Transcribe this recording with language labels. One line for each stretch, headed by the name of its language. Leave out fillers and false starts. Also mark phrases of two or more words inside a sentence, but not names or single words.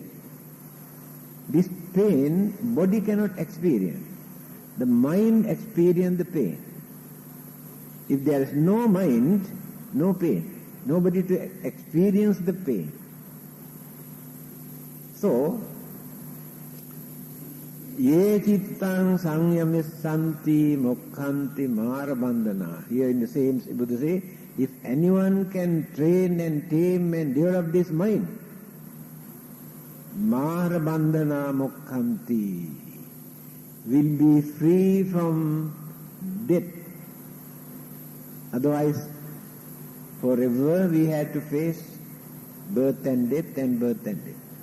English: This pain, body cannot experience. The mind experiences the pain. If there is no mind, no pain, nobody to experience the pain.
Pali: So, ye cittang samyamissanti mokkhanti marabandhana.
English: Here in the same, Buddha say, if anyone can train and tame and develop this mind,
Pali: marabandhana mokkhanti,
English: will be free from death. Otherwise, forever we had to face birth and death and birth and death.